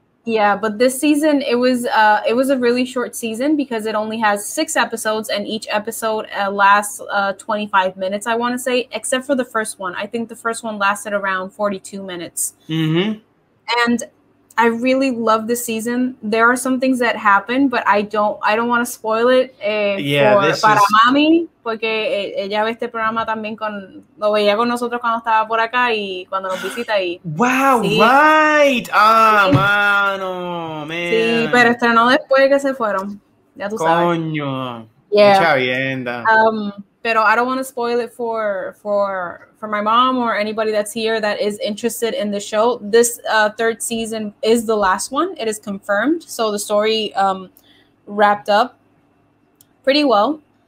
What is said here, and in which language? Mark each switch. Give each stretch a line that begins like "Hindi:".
English: Yeah, but this season it was a really short season because it only has 6 episodes and each episode lasts 25 minutes, I want to say, except for the first one. I think the first one lasted around 42 minutes. And I really love this season. There are some things that happen, but I don't want to spoil it
Spanish: para mami, porque ella ve este programa también lo veía con nosotros cuando estaba por acá y cuando nos visita y wow, sí. Right. Mano, man. Sí, pero estrenó después que se fueron. Ya tú sabes. Coño.
English: Yeah.
Spanish: Mucha vienda. Pero
English: I don't want to spoil it for my mom or anybody that's here that is interested in the show. This 3rd season is the last one. It is confirmed. So the story wrapped up pretty well.